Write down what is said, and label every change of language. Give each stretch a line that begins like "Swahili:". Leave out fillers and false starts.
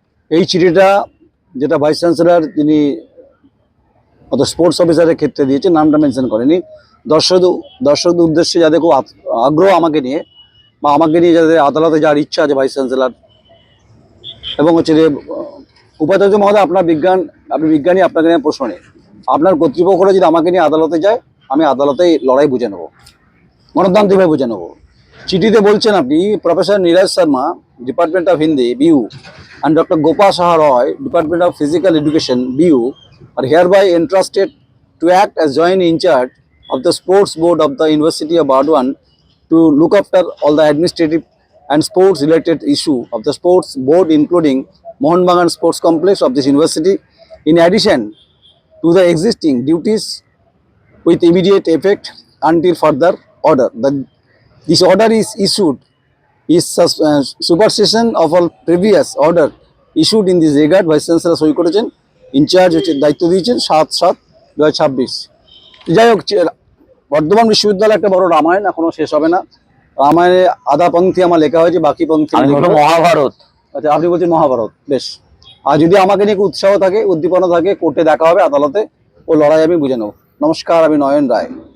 Bangla: এই চিঠিটা যেটা ভাইস চ্যান্সেলর যিনি স্পোর্টস অফিসারের ক্ষেত্রে দিয়েছে, নামটা মেনশন করেনি, দর্শকদের উদ্দেশ্যে যাদের খুব আগ্রহ আমাকে নিয়ে বা আমাকে নিয়ে যাদের আদালতে যাওয়ার ইচ্ছা আছে ভাইস চ্যান্সেলর এবং হচ্ছে যে উপাচার্য মহোদয়, আপনি বিজ্ঞানী, আপনাকে নিয়ে প্রশ্ন নেই। আপনার কর্তৃপক্ষরা যদি আমাকে নিয়ে আদালতে যায়, আমি আদালতে লড়াই বুঝে নেবো, গণতান্ত্রিকভাবে বুঝে নেবো। চিঠিতে বলছেন আপনি,
English: Professor Neeraj Sharma, department of Hindi, BU, and Dr. Gopal Saha Roy, Department of Physical Education, BU, are hereby entrusted to act as joint in charge of the Sports Board of the University of Burdwan to look after all the administrative and sports related issue of the sports board, including Mohun Bagan Sports Complex of this university, in addition to the existing duties with immediate effect until further order. This order is issued is supersession of all previous order issued in this regard.
Bangla: Vice chancellor সই করেছেন, in charge হচ্ছে দায়িত্ব দিয়েছেন 7/7/2026। যাই হোক, বর্ধমান বিশ্ববিদ্যালয় একটা বড় রামায়ণ, এখনো শেষ হবে না। রামায়ণে আধা পংক্তি আমার লেখা হয়েছে, বাকি পংক্তি আমি বলবো মহাভারত। আচ্ছা, আপনি বলছেন মহাভারত, বেশ। আর যদি আমাকে নিয়ে উৎসাহ থাকে, উদ্দীপনা থাকে, কোর্টে দেখা হবে, আদালতে ও লড়াই আমি বুঝে নেব। নমস্কার, আমি নয়ন রায়।